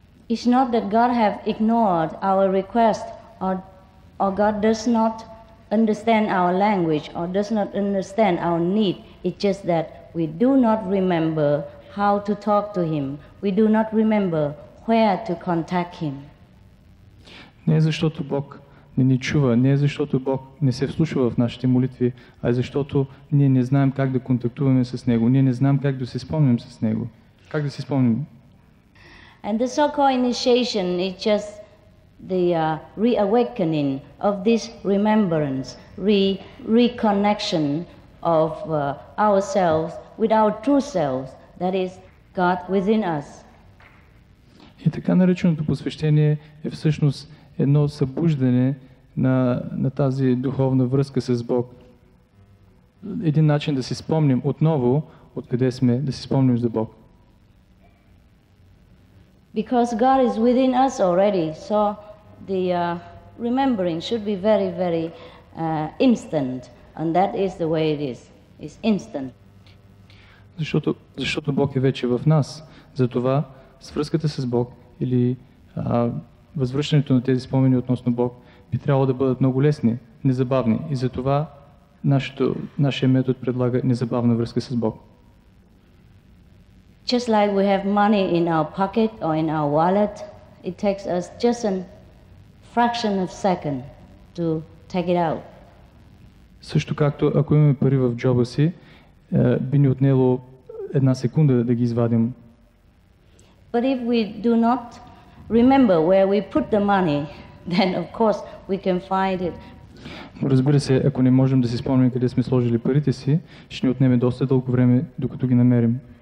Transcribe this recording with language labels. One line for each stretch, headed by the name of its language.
English: It's not that God have ignored our request or God does not understand our language or does not understand our need. It's just that we do not remember how to talk to Him. We do not remember where to contact Him.
Bulgarian: Не е защото Бог не ни чува, не е защото Бог не се вслушва в нашите молитви, а е защото ние не знаем как да контактуваме с Него, ние не знаем как да се спомним с Него. Как да се спомним?
English: And the so-called initiation is just the reawakening of this remembrance, reconnection of ourselves with our true selves, that is God within us.
Bulgarian: И така нареченото посвещение е всъщност едно събуждане на тази духовна връзка с Бог. Един начин да си спомним отново откъде сме, да си спомним за Бог.
English: Because God is within us already, so the remembering should be very, very instant, and that is the way it is. It's instant.
Bulgarian: Защото Бог е вече в нас. Затова свръзката с Бог или възвръщането на тези спомени относно Бог би трябвало да бъдат много лесни, незабавни. И затова нашия метод предлага незабавна връзка с Бог.
English: Just like we have money in our pocket or in our wallet, it takes us just a fraction of a second to take it out.
Bulgarian: Също както ако имаме пари в джоба си, би ни отнело една секунда да ги извадим.
English: But if we do not remember where we put the money, then of course we can find it.
Bulgarian: Но разбира се, ако не можем да си спомним къде сме сложили парите си, ще ни отнеме доста дълго време, докато ги намерим.